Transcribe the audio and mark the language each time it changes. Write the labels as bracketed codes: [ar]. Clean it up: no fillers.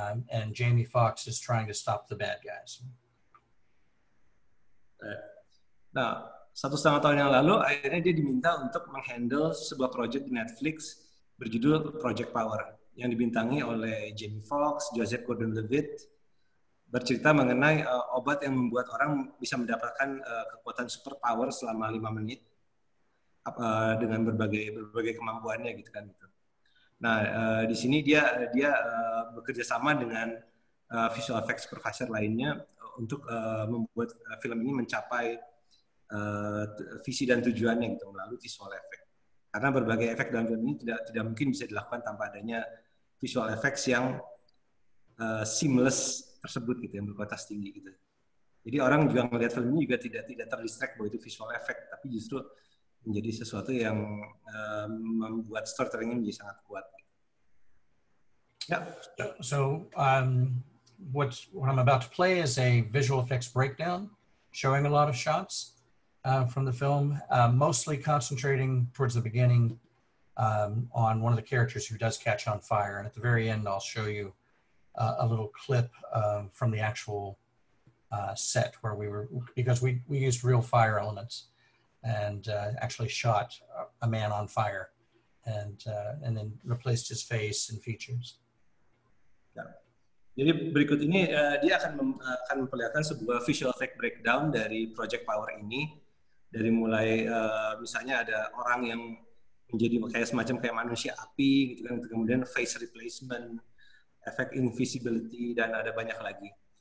[en] And Jamie Foxx is trying to stop the bad guys. [id] Nah, 1,5 tahun yang lalu, akhirnya dia diminta untuk menghandle sebuah project di Netflix berjudul Project Power, yang dibintangi oleh Jamie Foxx, Joseph Gordon-Levitt, bercerita mengenai obat yang membuat orang bisa mendapatkan kekuatan superpower selama 5 menit dengan berbagai kemampuannya gitu kan. Nah, di sini dia bekerja sama dengan visual effects supervisor lainnya untuk membuat film ini mencapai visi dan tujuannya gitu melalui visual effect. Karena berbagai efek dalam film ini tidak mungkin bisa dilakukan tanpa adanya visual effects yang seamless tersebut gitu, yang berkualitas tinggi gitu. Jadi orang juga melihat film ini juga tidak terdistract bahwa itu visual effect, tapi justru menjadi sesuatu yang membuat storytelling ini menjadi sangat kuat. [en] Yeah. So what I'm about to play is a visual effects breakdown, showing a lot of shots from the film, mostly concentrating towards the beginning on one of the characters who does catch on fire, and at the very end, I'll show you a little clip from the actual set where because we used real fire elements and actually shot a man on fire and then replaced his face and features. [id] Ya. Jadi berikut ini dia akan memperlihatkan sebuah visual effect breakdown dari Project Power ini, dari mulai misalnya ada orang yang menjadi semacam manusia api gitu kan, kemudian face replacement, efek invisibility, dan ada banyak lagi.